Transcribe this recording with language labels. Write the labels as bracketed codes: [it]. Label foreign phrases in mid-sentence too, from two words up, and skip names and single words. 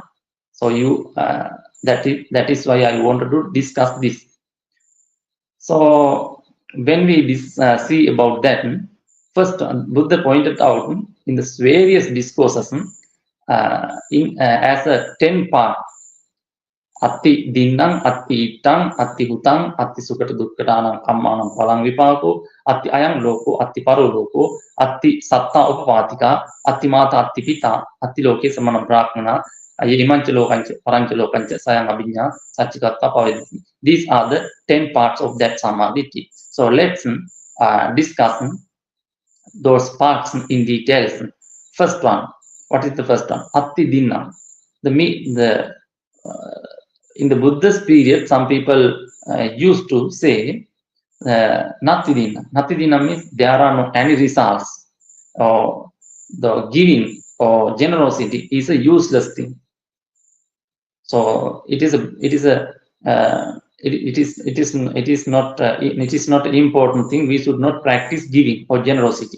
[en] So that is why I wanted to discuss this. So when we see about that, first Buddha pointed out in the various discourses as a 10 part: [pi] atthi dinnaṃ, atthi ittaṃ, atthi hutaṃ, atthi sukata dukkhatānaṃ kammaṇaṃ phalang vipāko, atthi ayaṃ loko, atthi paro loko, atthi sattā upapātikā, atthi mātā, atthi pitā, atthi loke samana brahmana, imanca lokanca, paranca lokanca, sayaṃ abhiññā, saccikattā pavedati. [en] These are the 10 parts of that sammādiṭṭhi. So let's discuss those parts in details. First one, what is the first one? [pi] Atthi dinnaṃ. [en] In the Buddhist period, some people used to say [pi] nati dinnaṃ. Nati dinnaṃ [en] means there are no any results, or the giving or generosity is a useless thing. So it is not an important thing. We should not practice giving or generosity.